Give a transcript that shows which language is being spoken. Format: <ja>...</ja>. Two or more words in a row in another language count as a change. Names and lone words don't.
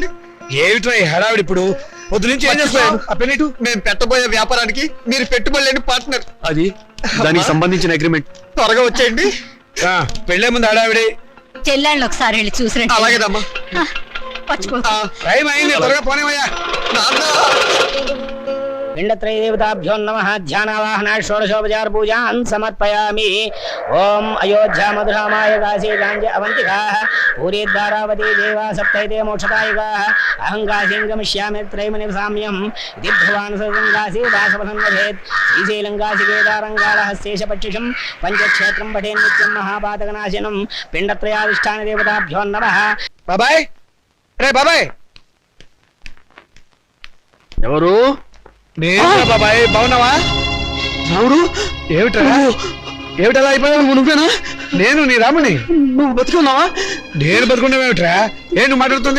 <te>ఏమిట్రా ఈ హడావిడి? ఇప్పుడు పొద్దు నుంచి ఏం చేస్తాడు ఆ పెన్నిటు? మేము పెట్టబోయే వ్యాపారానికి మీరు పెట్టుబడి లేని పార్ట్నర్. అది దానికి సంబంధించిన అగ్రిమెంట్. త్వరగా వచ్చేయండి. పెళ్లే ముందు హడావిడి. చెల్లెళ్ళని ఒకసారి వెళ్ళి చూసిరండి. అలాగేదమ్మా. టైం అయింది, త్వరగా పోనేమయ్యా.</te> <sa>पिंडत्रयदेवताभ्यो नमः ध्यानावाहना षोडशोपचार पूजान् समर्पयामि। ओम अयोध्या मधुरामाय काशी गांज अवंतिकाः पूरीद्वारावती देवा सप्तैते मोक्षदायिकाः अहं काशीं गमिष्यामि त्रयमनिवसाम्यं इति भगवान् सदङ्गासी दासवनं वदेत् श्रीशैलङ्गासी केदारङ्गालहस्तेशपक्षिषं पञ्चक्षेत्रं पठेन् नित्यं महापातकनाशिनं पिण्डत्रयाधिष्ठानदेवताभ्यो नमः।</sa> <te>బాబాయ్, రే బాబాయ్. ఎవరు? నేను బాబాయ్. బాగున్నావా? రాముడు, ఏమిటా ఏమిటలా అయిపోయావు? నువ్వేనా? నేను నీ రాముని. నువ్వు బతుకున్నావా? నేను బతుకున్నావేమిట్రా? నువ్వు మాట్లాడుతుంది?</te>